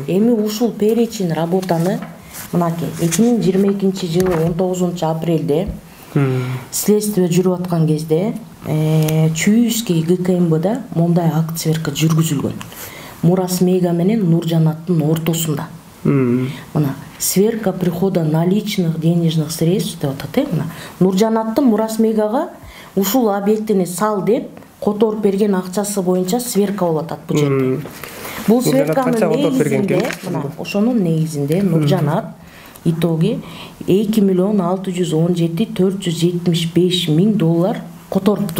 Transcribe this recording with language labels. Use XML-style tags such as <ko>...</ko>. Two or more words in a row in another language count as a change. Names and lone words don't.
<ky>Эми ушул</ky> <ru>перечень работаны</ru> <ky>мынакей 2022-жылы 19-апрелде следствие жүрүп аткан кезде Чуйский ГКМБда мондай</ky> <ru>акт сверка</ru> <ky>жүргүзүлгөн. Мурас Мега менен Нуржанаттын ортосунда. Мына</ky> <ru>сверка прихода наличных денежных средств</ru> <ky>деп атат, мына Нуржанаттын Мурас Мегага ушул объектини сал деп которуп берген акчасы боюнча сверка болуп атат бул жерде. Бул сверканын негизинде, мына ошонун негизинде Нуржанат итоги 2 миллион 617 475 миң доллар которуптур.</ky>